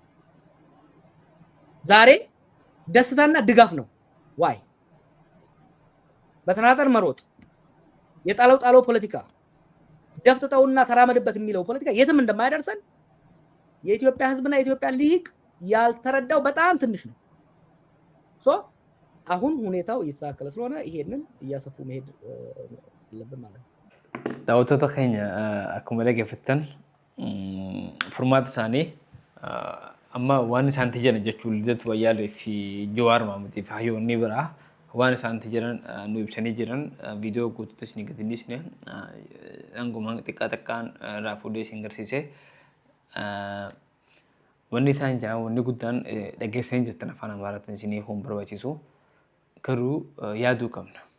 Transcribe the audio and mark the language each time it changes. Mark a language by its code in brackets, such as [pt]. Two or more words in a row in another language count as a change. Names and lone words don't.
[am] ዛሬ ደስታና ድጋፍ ነው። ዋይ በተናጠር መሮጥ የጣለው ፖለቲካ ደፍጥጠውና ተራመድበት የሚለው ፖለቲካ የትም እንደማያደርሰን የኢትዮጵያ ህዝብና የኢትዮጵያ ልሂቅ ያልተረዳው በጣም ትንሽ ነው። ሶ አሁን ሁኔታው እየተሳከለ ስለሆነ ይሄንን እያሰፉ መሄድ አለብን ማለት ነው። [om] daawwattoota keenya akkuma dhaggeeffattan furmaata isaanii amma waan isaanitti jiran jechuun Lidatu Ayyaalee fi Jawaar Mohaammed fi hayyoonni biraa waan isaanitti jiran nu ibsanii jiran viidiyoo guutuutti isin gadhiisne hangumaan xiqqaan raafudee isin agarsiise wanni isaan jedhan wanni guddaan dhaggeessanii jirtan afaan Amaaraatiin isinii kun barbaachisu garuu yaaduu qabna.